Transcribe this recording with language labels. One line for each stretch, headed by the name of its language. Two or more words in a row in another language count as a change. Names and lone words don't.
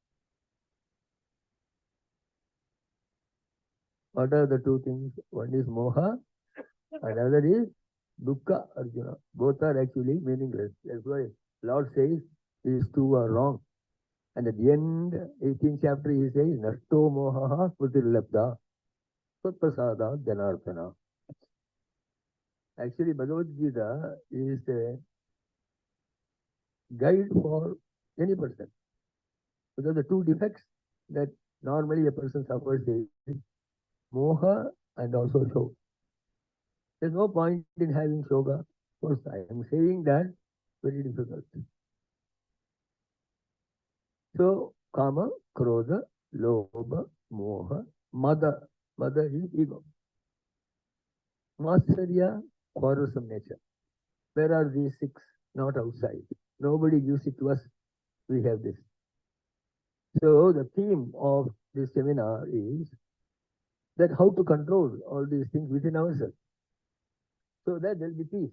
English: What are the 2 things? One is moha, another is dukkha, Arjuna. Both are actually meaningless. That's why Lord says these 2 are wrong. And at the end, 18th chapter, he says,
Sanskrit: Nashto mohaha smutirlabdha satprasada janarthana.
English: Actually, Bhagavad Gita is a guide for any person. Because the 2 defects that normally a person suffers is moha and also show. There's no point in having yoga. Of course, I am saying that very difficult. So,
Sanskrit: kama, krodha, lobha, moha, mada.
English: Mada is ego. Matsarya, quarrelsome nature. Where are these six? Not outside. Nobody gives it to us. We have this. So the theme of this seminar is that how to control all these things within ourselves, so that there will be peace.